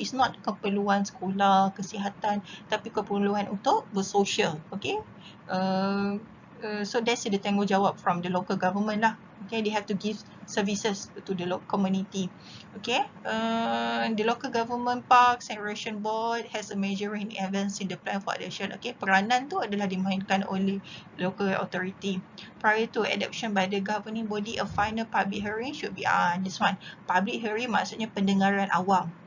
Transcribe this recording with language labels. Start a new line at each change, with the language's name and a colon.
English: It's not
Malay: keperluan sekolah, kesihatan, tapi keperluan untuk bersosial.
English: Okay, so that's the
Malay: tanggungjawab
English: from the local government
Malay: lah.
English: Okay, they have to give services to the local community. Okay, the local government parks and recreation board has a major role in advancing the plan for adoption. Okay,
Malay: peranan tu adalah dimainkan oleh
English: local authority. Prior to adoption by the governing body, a final public hearing should be this one. Public hearing
Malay: maksudnya pendengaran awam.